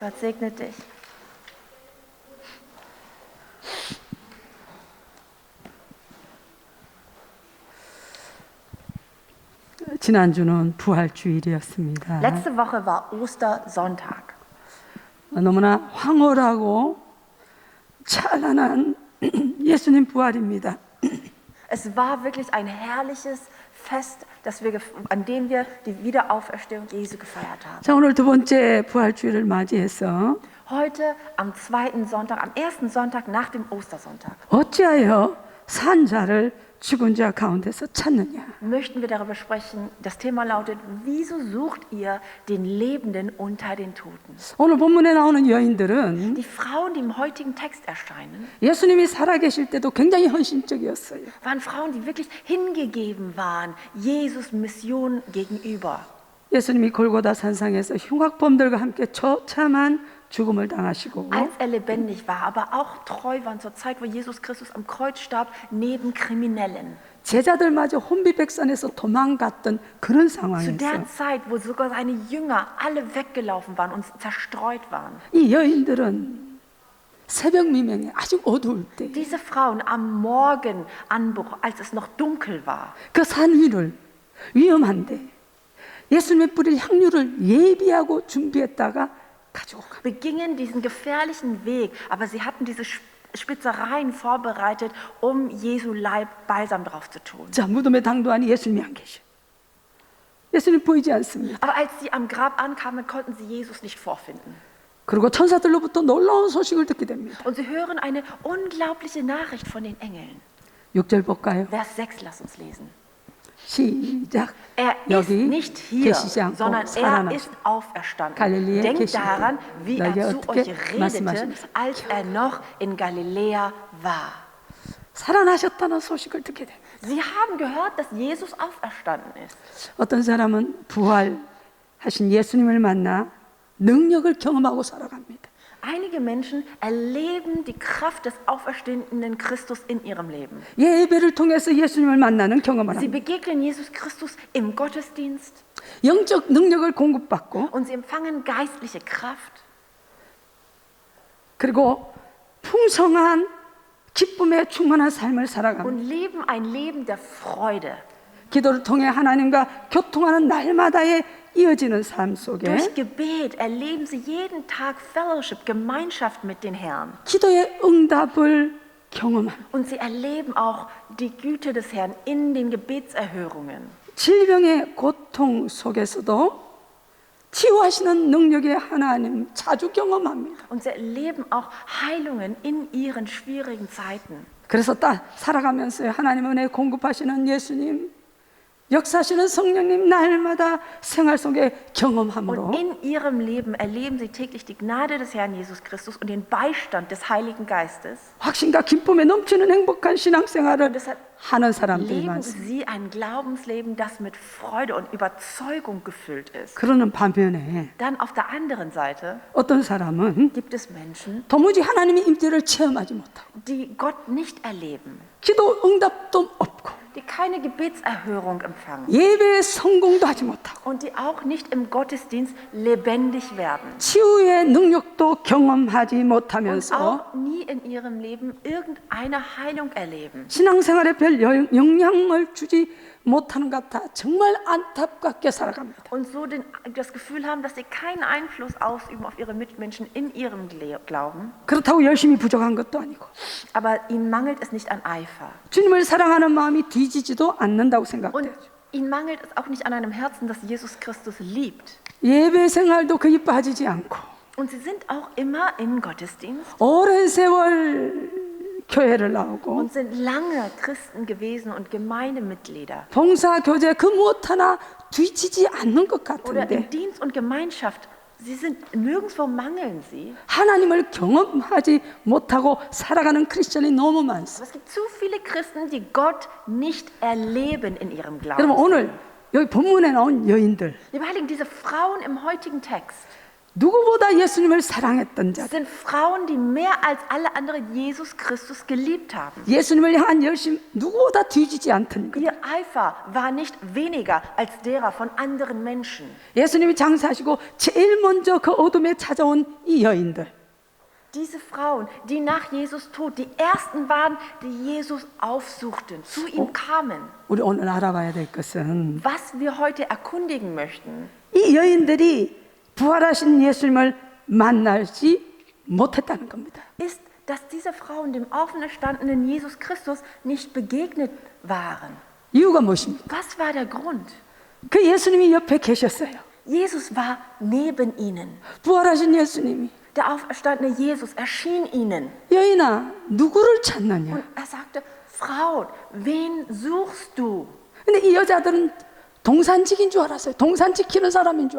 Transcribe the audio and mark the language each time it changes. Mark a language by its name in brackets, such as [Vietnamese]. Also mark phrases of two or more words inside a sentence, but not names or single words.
[German] Gott segne dich. [Korean] 지난주는 부활주일이었습니다. [German] Letzte Woche war Ostersonntag. [Korean] 너무나 황홀하고 찬란한 예수님 부활입니다. [German] Es war wirklich ein herrliches Fest, an dem wir die Wiederauferstehung Jesu gefeiert haben. [Korean] 자, 오늘 두 번째 부활주일을 맞이해서 [German] Heute am zweiten Sonntag, am ersten Sonntag nach dem Ostersonntag, [Korean] 어찌하여 산 자를 죽은 자 가운데서 찾느냐? [German] möchten wir darüber sprechen. Das Thema lautet: Wieso sucht ihr den Lebenden unter den Toten? [Korean] 오늘 본문에 나오는 여인들은 [German] Die Frauen, die im heutigen Text erscheinen, [Korean] 예수님이 살아계실 때도 굉장히 헌신적이었어요. [German] waren Frauen, die wirklich hingegeben waren, Jesus Mission gegenüber. [Korean] 예수님이 골고다 산상에서 흉악범들과 함께 처참한 죽음을 당하시고 [German] Als lebendig war, aber auch treu waren zur Zeit, wo Jesus Christus am Kreuz starb, neben Kriminellen. [Korean] 제자들마저 혼비백산에서 도망갔던 그런 [German] Zu [Korean] 상황이었어요. [German] der Zeit, wo sogar seine Jünger alle weggelaufen waren und zerstreut waren. [Korean] 이 여인들은 새벽 미명에 아주 어두울 때 [German] Diese Frauen am Morgenanbruch, als es noch dunkel war, [Korean] 그 산 위를 위험한데 예수님의 뿌릴 향유를 예비하고 준비했다가 가지고 가. [German] begingen diesen gefährlichen Weg, aber sie hatten diese Spitzereien vorbereitet, um Jesu Leib Balsam drauf zu tun. [Korean] 자, 무덤의 당도 안에 예수님이 안 계셔. 예수님 보이지 않습니다. [German] Aber als sie am Grab ankamen, konnten sie Jesus nicht vorfinden. [Korean] 그리고 천사들로부터 놀라운 소식을 듣게 됩니다. [German] Und sie hören eine unglaubliche Nachricht von den Engeln. [Korean] 6절 볼까요? [German] Vers 6, lass uns lesen. [Korean] 시작. [German] Er ist [Korean] 여기 [German] nicht hier, [Korean] 계시지 않고 [German] sondern er [Korean] 살아나셨다. [German] ist auferstanden. [Korean] 갈릴리에 [German] Denkt [Korean] 계시고 [German] daran, wie er [Korean] 너희에게 [German] zu [Korean] 어떻게 [German] euch redete, [Korean] 말씀하십니까? [German] als er noch in Galiläa war. [Korean] 살아나셨다는 소식을 듣게 됩니다. [German] Sie haben gehört, dass Jesus auferstanden ist. [Korean] 어떤 사람은 부활하신 예수님을 만나 능력을 경험하고 살아갑니다. [German] Einige Menschen erleben die Kraft des auferstehenden Christus in ihrem Leben. [Korean] 예배를 통해서 예수님을 만나는 경험을 [German] Sie [Korean] 합니다. [German] begegnen Jesus Christus im Gottesdienst [Korean] 영적 능력을 공급받고 [German] und sie empfangen geistliche Kraft. [Korean] 그리고 풍성한 기쁨에 충만한 삶을 살아갑니다. [German] Und leben ein Leben der Freude. [Korean] 기도를 통해 하나님과 교통하는 날마다의 이어지는 삶 속에 [German] Durch Gebet erleben sie jeden Tag Fellowship, Gemeinschaft mit den Herrn. [Korean] 기도의 응답을 경험합니다. [German] Und sie erleben auch die Güte des Herrn in den Gebetserhörungen. [Korean] 질병의 고통 속에서도 치유하시는 능력의 하나님 자주 경험합니다. [German] Und sie erleben auch Heilungen in ihren schwierigen Zeiten. [Korean] 그래서 살아가면서 하나님 은혜 공급하시는 예수님, 역사하시는 성령님 날마다 생활 속에 경험함으로 [German] Und in ihrem Leben erleben sie täglich die Gnade des Herrn Jesus Christus und den Beistand des Heiligen Geistes. [Korean] 확신과 기쁨에 넘치는 행복한 신앙생활을 [German] Und deshalb [Korean] 하는 사람들이 [German] leben [Korean] 많습니다. [German] sie ein Glaubensleben, das mit Freude und Überzeugung gefüllt ist. [Korean] 그러는 반면에 [German] Dann auf der anderen Seite [Korean] 어떤 사람은 [German] gibt es Menschen, [Korean] 도무지 하나님의 임재를 체험하지 못하고 [German] die Gott nicht erleben, [Korean] 기도 응답도 없고 [German] die keine Gebetserhörung empfangen [Korean] 예배에 성공도 하지 못하고 [German] und die auch nicht im Gottesdienst lebendig werden [Korean] 치유의 능력도 경험하지 [German] und [Korean] 못하면서 [German] auch nie in ihrem Leben irgendeine Heilung erleben. [Korean] 신앙생활에 별 영향을 주지 못하는 것 같아 정말 안타깝게 살아갑니다. [German] Und so das Gefühl haben, dass sie keinen Einfluss ausüben auf ihre Mitmenschen in ihrem Glauben, [Korean] 그렇다고 열심히 부족한 것도 아니고 [German] aber ihnen mangelt es nicht an Eifer. [Korean] 주님을 사랑하는 마음이 뒤지지도 않는다고 [German] Und [Korean] 생각돼요. [German] ihnen mangelt es auch nicht an einem Herzen, das Jesus Christus liebt. [Korean] 예배 생활도 거의 빠지지 않고 [German] Und sie sind auch immer im Gottesdienst [Korean] 오랜 세월 교회를 나오고 [German] und sind lange Christen gewesen und Gemeindemitglieder. [Korean] 봉사, 교제 그 무엇 하나 뒤지지 않는 것 [German] Oder [Korean] 같은데 [German] in Dienst und Gemeinschaft. Sie sind nirgendwo mangeln sie. [Korean] 하나님을 경험하지 못하고 살아가는 크리스천이 너무 [German] Aber [Korean] 많습니다. [German] es gibt zu viele Christen, die Gott nicht erleben in ihrem [Korean] 여러분 [German] Glauben. [Korean] 오늘 여기 본문에 나온 여인들 [German] Liebe Heiligen, diese Frauen im heutigen Text, [Korean] 누구보다 예수님을 사랑했던 자, [German] sind Frauen, die mehr als alle anderen Jesus Christus geliebt haben. [Korean] 예수님을 향한 열심 누구보다 뒤지지 않던 것. [German] Ihr Eifer war nicht weniger als derer von anderen Menschen. [Korean] 예수님이 장사하시고 제일 먼저 그 어둠에 찾아온 이 여인들, [German] Diese Frauen, die nach Jesus Tod die ersten waren, die Jesus aufsuchten, zu ihm kamen. [Korean] 우리 오늘 알아봐야 될 것은 [German] Was wir heute erkundigen möchten, [Korean] 이 여인들이 부활하신 예수님을 만나지 못했다는 겁니다. [German] ist, dass diese Frauen dem auferstandenen Jesus Christus nicht begegnet waren. [Korean] 이유가 무엇입니까? [German] Was war der Grund? [Korean] 그 예수님이 옆에 계셨어요. [German] Jesus war neben ihnen. [Korean] 부활하신 예수님이 [German] Der auferstandene Jesus erschien ihnen. [Korean] 여인아 누구를 찾느냐? [German] Und er sagte, Frau, wen suchst du? [Korean] 근데 이 여자들은 동산직인 줄 알았어요. 동산 지키는 사람인 줄